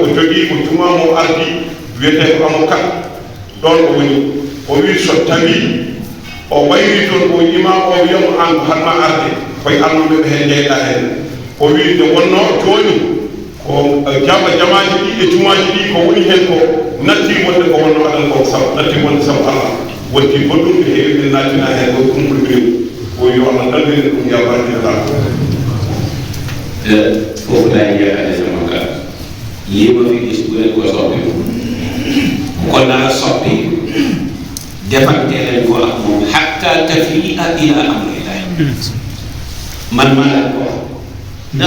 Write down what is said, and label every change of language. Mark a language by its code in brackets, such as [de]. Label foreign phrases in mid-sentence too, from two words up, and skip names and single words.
[ff] jogii ko juma mo ardi wiyete ko amo kat ɗon o woni o wi so tawi o wayri toon o imam o wiyamo an ko hatma arde koye alluɓe ɓe hen jeyɗa hen o wi nde wonno joni ko jamaji ɗi e jumaji ɗi ko woni hen ko natti wonde ko wonno aɗan ko sabu natti wonde sabu Allah wonti goɗɗum ɓe heewi ɓe nattina hen ko kumɓe ɓe o wi Allah ɗaldiri ɗum yabardiala [wo] foofu laay jeexale sama kàddu lii ma fi gis bu leen ko soppi ko naa soppi defante leen ko ak moom [ar] حتى تفيء إلى أمر الله [wo] man maa leen ko ndax